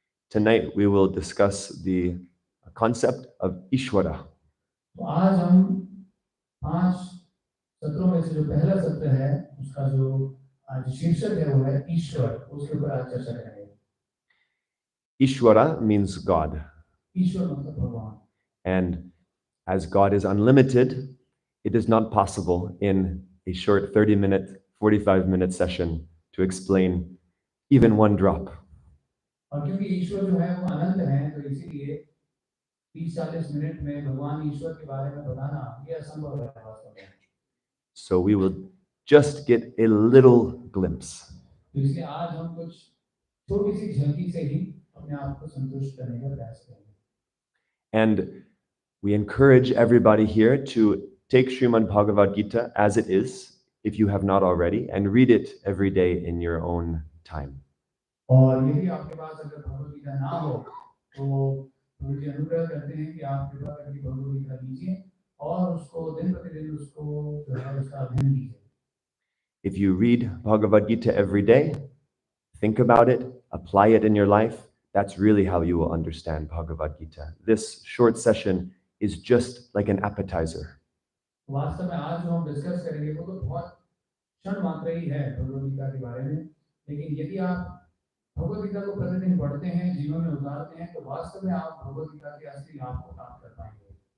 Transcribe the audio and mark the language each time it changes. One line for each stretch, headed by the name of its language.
English: Tonight we will discuss the concept of Ishwara.
Hindi: तो आज हम 5 सत्रों में से जो पहला सत्र है, उसका जो आज शीर्षक है वो है ईश्वर, उसके ऊपर आज चर्चा करेंगे।
English: Ishwara means God.
Hindi: ईश्वर मतलब भगवान।
English: And as God is unlimited, it is not possible in a short 30-minute, 45-minute session to explain even one drop.
Hindi: और क्योंकि ईश्वर जो है वो अनंत है, तो इसीलिए 30-40 मिनट में भगवान ईश्वर के बारे में बताना ये असंभव है वास्तव में।
English: So we will just get a little glimpse.
Hindi: तो इसलिए आज हम कुछ छोटी सी झलकी से ही अपने आप को संतुष्ट करने का प्रयास करेंगे।
English: And we encourage everybody here to take Srimad Bhagavad Gita as it is, if you have not already, and read it every day in your own time.
Hindi: और यदि आपके पास अगर भगवद गीता ना हो, तो प्रभु जी अनुग्रह करते हैं कि आप कृपा करके भगवद गीता लीजिए और उसको दिन प्रतिदिन उसको जो है उसका अध्ययन कीजिए।
English: If you read Bhagavad Gita every day, think about it, apply it in your life, that's really how you will understand Bhagavad Gita. This short session is just like an appetizer.
Hindi: वास्तव में आज जो हम discuss करेंगे वो तो बहुत क्षण मात्र ही है भगवद गीता के बारे में, लेकिन यदि आप भगवद गीता को प्रतिदिन पढ़ते हैं, जीवन में उतारते हैं, तो वास्तव में आप भगवद गीता के असली लाभ को प्राप्त कर पाएंगे।